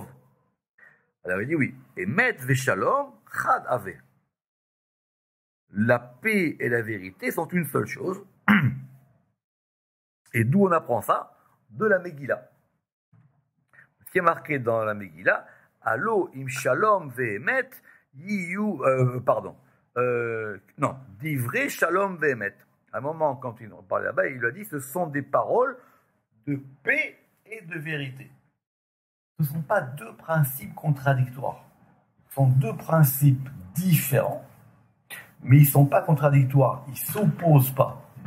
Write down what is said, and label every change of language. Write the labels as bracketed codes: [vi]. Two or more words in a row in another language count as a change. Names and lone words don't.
[fr] Alors il dit oui, [he] אמת ו שלום חד הוא. [fr] La paix et la vérité sont une seule chose. Et d'où on apprend ça? De la Megillah. Ce qui est marqué dans la Megillah, [he] אלו אם שלום ואמת יהיו, דברי שלום ואמת. [fr] À un moment, quand il en parlait là-bas, il lui a dit, ce sont des paroles de paix et de vérité. Ce ne sont pas deux principes contradictoires. Ce sont deux principes différents, mais ils ne sont pas contradictoires, ils ne s'opposent pas.